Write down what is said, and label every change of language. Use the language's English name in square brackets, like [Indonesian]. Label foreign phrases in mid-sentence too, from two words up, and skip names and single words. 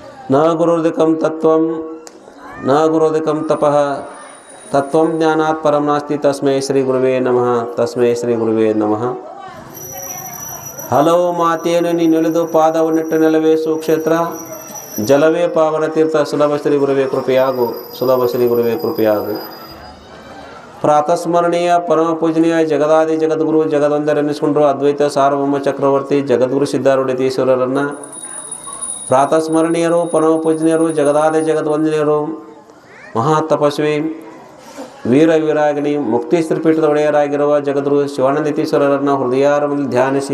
[Sanskrit] ನ ಗುರುರ್ಧಿಕಂ ತತ್ವಂ ನ ಗುರುರ್ಧಿಕಂ ತಪಃ ತತ್ವಂ ಜ್ಞಾನಾತ್ ಪರಂ ನಾಸ್ತಿ ತಸ್ಮೈ ಶ್ರೀ ಗುರುವೇ ನಮಃ ತಸ್ಮೈ ಶ್ರೀ ಗುರುವೇ ನಮಃ. [Kannada] ಹಲವು ಮಾತೆಯನ್ನು ನೀನೆಳೆದು ಪಾದವನ್ನಿಟ್ಟ ನೆಲವೇ ಸುಕ್ಷೇತ್ರ, ಜಲವೇ ಪಾವನ ತೀರ್ಥ, ಸುಲಭ ಶ್ರೀ ಗುರುವೇ ಕೃಪೆಯಾಗು, ಸುಲಭ ಶ್ರೀ ಗುರುವೇ ಕೃಪೆಯಾಗು. ಪ್ರಾತಸ್ಮರಣೀಯ ಪರಮ ಪೂಜನೀಯ ಜಗದಾದಿ ಜಗದ್ಗುರು ಜಗದೊಂದರೆನ್ನಿಸಿಕೊಂಡರು ಅದ್ವೈತ ಸಾರ್ವಭೌಮ ಚಕ್ರವರ್ತಿ ಜಗದ್ಗುರು ಸಿದ್ಧಾರೂಢತೀಶ್ವರರನ್ನು ಪ್ರಾತಸ್ಮರಣೀಯರು, ಪರಮ ಪೂಜನೀಯರು, ಜಗದಾದಿ ಜಗದ್ವಂದನೀಯರು, ಮಹಾ ತಪಸ್ವಿ ವೀರ ವೀರಾಗಿಣಿ ಮುಕ್ತಿ ಶ್ರೀಪೀಠದ ಒಡೆಯರಾಗಿರುವ ಜಗದ್ಗುರು ಶಿವಾನಂದತೀಶ್ವರರನ್ನು ಹೃದಯಾರದಲ್ಲಿ ಧ್ಯಾನಿಸಿ